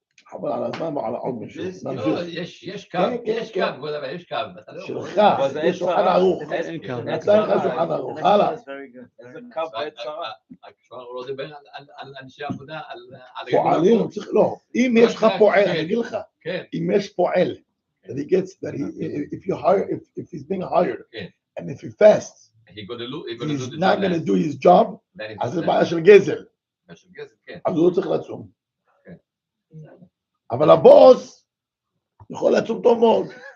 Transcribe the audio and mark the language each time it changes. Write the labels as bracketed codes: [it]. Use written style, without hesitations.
[he] חבל על הזמן ועל עוד מישהו. יש קו, יש קו, יש קו. שלך, יש שולחן ערוך. נתן לך שולחן ערוך. הלאה. איזה קו בעת צרה. כבר הוא לא דיבר על אנשי עבודה, על... פועלים, לא. אם יש לך פועל, אני אגיד לך. אם יש פועל, [en] that he gets, that if he's being hired, and if he fasts, he's not going to do his job, [he] אז זה בעיה של גזל. אז הוא לא צריך לצום. אבל הבוס יכול לצום טוב מאוד.